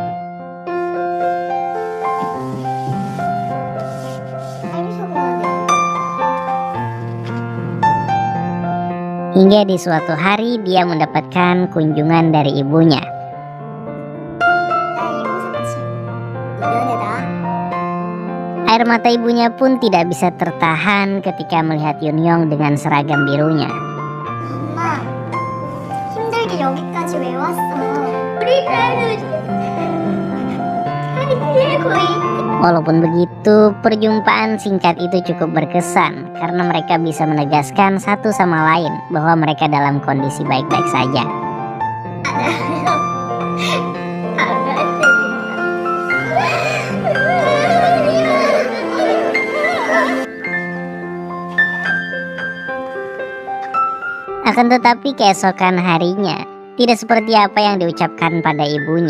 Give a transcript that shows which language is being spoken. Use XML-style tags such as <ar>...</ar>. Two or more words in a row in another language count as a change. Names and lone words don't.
<id>Hingga di suatu hari dia mendapatkan kunjungan dari ibunya. Air mata ibunya pun tidak bisa tertahan ketika melihat Yunyong dengan seragam birunya.</id> <ko>엄마, 힘들게 여기까지 왜 왔어? 우리 딸도 거의.</ko> <id>Walaupun begitu, perjumpaan singkat itu cukup berkesan karena mereka bisa menegaskan satu sama lain bahwa mereka dalam kondisi baik-baik saja. Akan tetapi keesokan harinya tidak seperti apa yang diucapkan pada ibunya.</id>